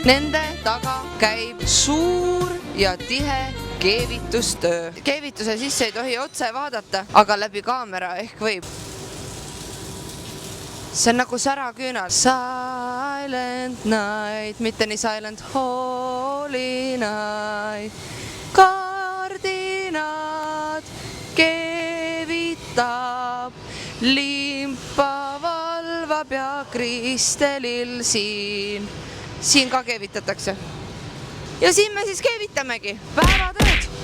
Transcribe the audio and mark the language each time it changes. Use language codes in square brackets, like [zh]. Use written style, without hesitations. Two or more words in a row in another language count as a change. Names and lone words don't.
[et] Nende taga käib suur ja tihe keevitustöö. Keevituse sisse ei tohi otse vaadata, aga läbi kaamera ehk võib. See on nagu säraküünal. [en] Silent night, [et] mitte nii [en] silent, holy night. [et] Kardinad keevitab, limpa valvab ja kristelil siin ka keevitatakse. Ja siin me siis keevitamegi päevatööd.